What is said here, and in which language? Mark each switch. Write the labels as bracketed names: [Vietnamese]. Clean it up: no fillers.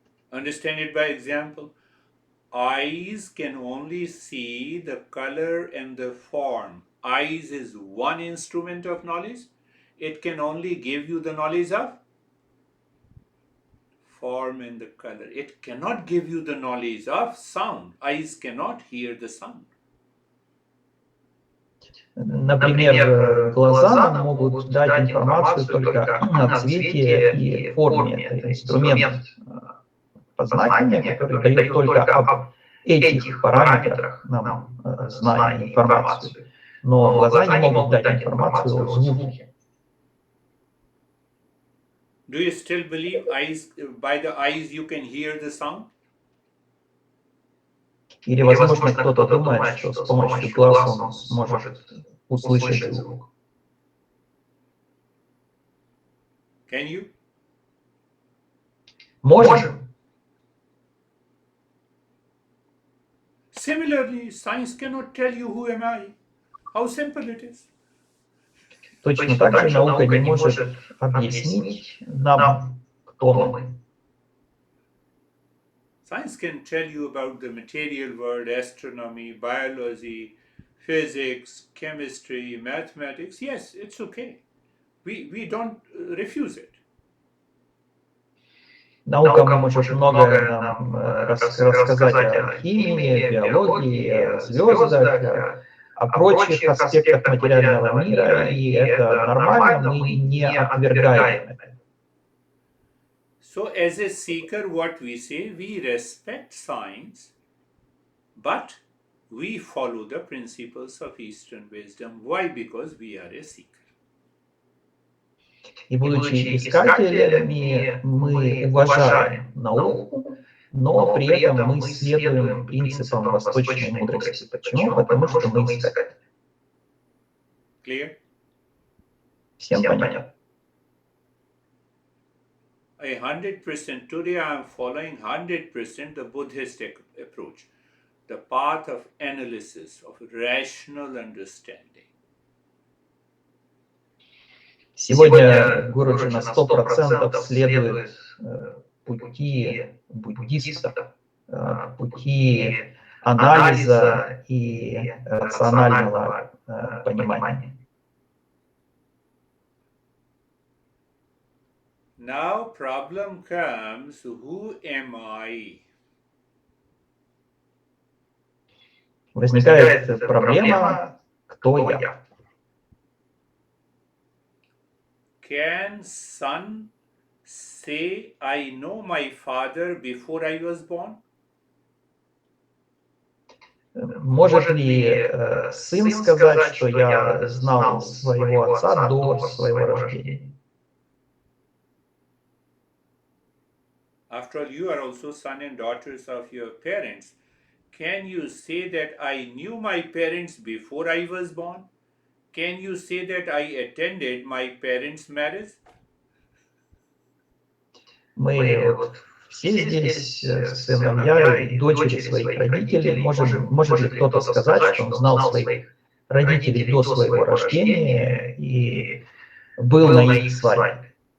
[English] Understand it by example. Eyes can only see the color and the form. Eyes is one instrument of knowledge. It can only give you the knowledge of form and the color. It cannot give you the knowledge of sound. Eyes cannot hear the sound. [Russian] Например, глаза нам могут дать информацию только о цвете и форме. Это инструмент познания, который дает только об этих параметрах нам знания, информацию. Но глаза не могут дать информацию о звуке. [English] Do you still believe by the eyes you can hear the sound? [Russian] Или, возможно, кто-то думает, что с помощью глаз он сможет услышать звук. [English] Can you? [Russian] Можем. [English] Similarly, science cannot tell you who am I. How simple it is. [Russian] Точно так же наука не может объяснить нам, кто мы. [English] Science can tell you about the material world, astronomy, biology, physics, chemistry, mathematics. Yes, it's okay. We don't refuse it. [Russian] Наука может многое нам рассказать о химии, биологии, о звездах, о прочих аспектах материального мира, и это нормально, мы не отвергаем это. [English] So as a seeker, what we say, we respect science, but we follow the principles of Eastern wisdom. Why? Because we are a seeker. [Russian] И будучи искателями, мы уважаем науку, но при этом мы следуем принципам восточной мудрости. Почему? Потому что мы искатели. [English] Clear? [Russian] Всем понятно? [English] 100%. Today I am following 100% the Buddhist approach, the path of analysis, of rational understanding. [Russian] Сегодня Гуру на 100% следует пути буддистов, пути анализа и рационального понимания. [English] Now problem comes, who am I? [Russian] Возникает проблема, кто я. [English] Can son say, I know my father before I was born? [Russian] Может ли сын сказать, что я знал своего отца до своего рождения? [English] After all, you are also son and daughters of your parents. Can you say that I knew my parents before I was born? Can you say that I attended my parents' marriage? [Russian] Мы все здесь, сыновья и дочери своих родителей, может ли кто-то сказать, что он знал своих родителей до своего рождения и был на их свадьбе?